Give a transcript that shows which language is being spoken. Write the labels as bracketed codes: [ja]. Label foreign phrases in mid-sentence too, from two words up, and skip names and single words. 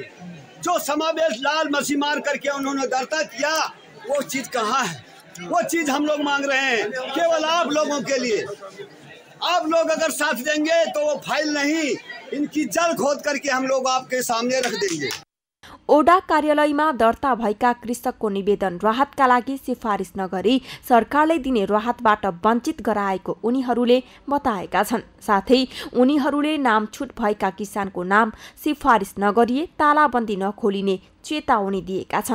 [hi] जो समावेश लाल मसी मार करके उन्होंने दर्ता किया, वो चीज़ कहाँ है? वो चीज़ हम लोग मांग रहे हैं केवल आप लोगों के लिए। आप लोग अगर साथ देंगे तो वो फाइल नहीं, इनकी जड़ खोद करके हम लोग आपके सामने रख देंगे। [ne] ओडा कार्यालयमा दर्ता भएका कृषकको निवेदन राहतका लागि सिफारिस नगरी सरकारले दिने राहतबाट वञ्चित गराएको उनीहरूले बताएका छन्। साथै उनीहरूले नाम छुट भएका किसानको नाम सिफारिस नगरिए तालाबन्दी नखोलिने चेतावनी दिएका छन्।